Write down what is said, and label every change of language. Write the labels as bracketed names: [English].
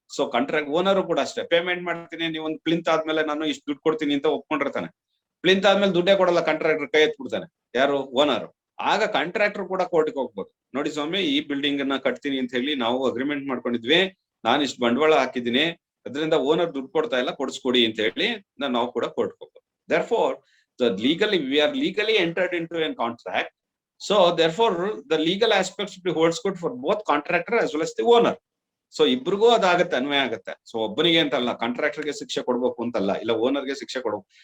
[Kannada] So contract owner ಕೂಡ ಅಷ್ಟೇ, payment ಮಾಡ್ತೀನಿ, ನೀವು ಒಂದು ಪ್ಲಿಂತ್ ಆದ್ಮೇಲೆ ನಾನು ಇಷ್ಟು ದುಡ್ಡು ಕೊಡ್ತೀನಿ ಅಂತ ಒಪ್ಕೊಂಡಿರ್ತಾನೆ. ಪ್ಲಿಂತ್ ಆದ್ಮೇಲೆ ದುಡ್ಡೇ ಕೊಡಲ್ಲ, ಕಾಂಟ್ರಾಕ್ಟರ್ ಕೈ ಎತ್ಬಿಡ್ತಾನೆ, ಯಾರು ಓನರ್. ಆಗ ಕಾಂಟ್ರಾಕ್ಟರ್ ಕೂಡ ಕೋರ್ಟಿಗೆ ಹೋಗ್ಬೋದು. ನೋಡಿ ಸ್ವಾಮಿ, ಈ ಬಿಲ್ಡಿಂಗ್ ಅನ್ನ ಕಟ್ತೀನಿ ಅಂತ ಹೇಳಿ ನಾವು ಅಗ್ರಿಮೆಂಟ್ ಮಾಡ್ಕೊಂಡಿದ್ವಿ, ನಾನು ಇಷ್ಟು ಬಂಡವಾಳ ಹಾಕಿದ್ದೀನಿ, ಅದರಿಂದ ಓನರ್ ದುಡ್ಡು ಕೊಡ್ತಾ ಇಲ್ಲ, ಕೊಡಿಸ್ಕೊಡಿ ಅಂತ ಹೇಳಿ ನಾವು ಕೂಡ ಕೋರ್ಟ್ಗೆ ಹೋಗ್ಬೋದು. [English] therefore we are legally entered into a contract. So therefore the legal aspects holds good for both contractor as well as the owner. [Kannada] So ಇಬ್ರಿಗೂ ಅದಾಗತ್ತೆ, ಅನ್ವಯ ಆಗುತ್ತೆ. ಸೊ ಒಬ್ಬನಿಗೆ ಅಂತಲ್ಲ, ಕಾಂಟ್ರಾಕ್ಟರ್ಗೆ ಶಿಕ್ಷೆ ಕೊಡ್ಬೇಕು ಅಂತಲ್ಲ, ಇಲ್ಲ ಓನರ್ಗೆ ಶಿಕ್ಷೆ ಕೊಡ್ಬೇಕು.